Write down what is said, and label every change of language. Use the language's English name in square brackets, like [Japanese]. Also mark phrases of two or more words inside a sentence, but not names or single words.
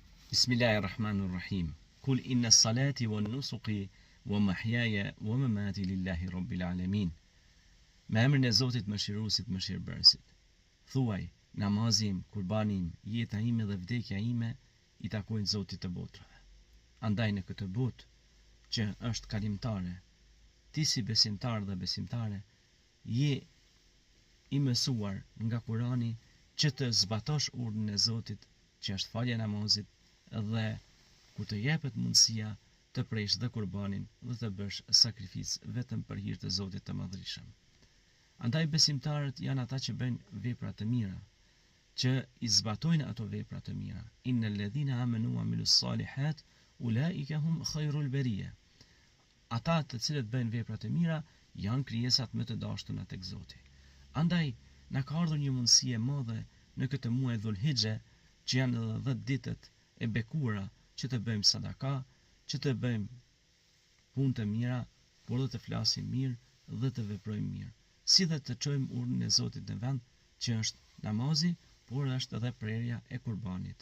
[Arabic] بسم الله الرحمن الرحيم قل إن صلاتي ونسكي ومحياي ومماتي لله رب العالمين. [Albanian] Me emrin e Zotit mëshiruesit, mëshirbërësit. Thuaj, namazim, kurbanim, jeta ime dhe vdekja ime i takojnë Zotit të botrave. Andaj në këtë botë që është kalimtare, ti si besimtar dhe besimtare, je i mësuar nga Kurani që të zbatosh urdhën e Zotit, që është falja e namazit, dhe ku të jepet mundësia të presh dhe kurbanin dhe të bësh sakrificë vetëm për hir të Zotit të Madhërisëm. Andaj besimtarët janë ata që bëjnë vepra të mira, që i zbatojnë ato vepra të mira. [Arabic] إن الذين آمنوا وعملوا الصالحات أولئك هم خير البرية. [Albanian] Ata të cilët bëjnë vepra të mira janë krijesat më të dashtuna tek Zoti. Andaj na ka ardhur një mundësi e madhe në këtë muaj Dhulhixhe, që janë edhe 10 ditët e bekuara që të bëjmë sadaka, që të bëjmë punë të mira, por dhe të flasim mirë dhe të veprojmë mirë, si dhe të çojmë urdhën e Zotit në vend, që është namazi, por është edhe prerja e kurbanit.